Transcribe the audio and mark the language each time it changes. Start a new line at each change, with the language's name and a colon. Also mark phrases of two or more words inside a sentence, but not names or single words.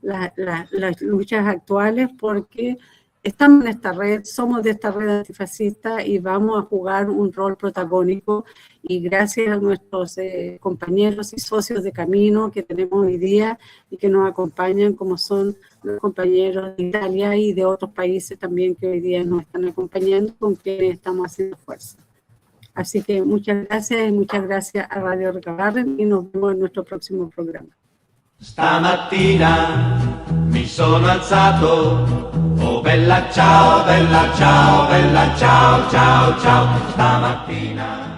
Spanish: conocer las luchas actuales, porque estamos en esta red, somos de esta red antifascista y vamos a jugar un rol protagónico, y gracias a nuestros compañeros y socios de camino que tenemos hoy día y que nos acompañan, como son los compañeros de Italia y de otros países también que hoy día nos están acompañando, con quienes estamos haciendo fuerza. Así que muchas gracias a Radio Recabarren, y nos vemos en nuestro próximo programa.
Italian: Stamattina mi sono alzato, oh bella ciao, bella ciao, bella ciao, ciao, ciao. Stamattina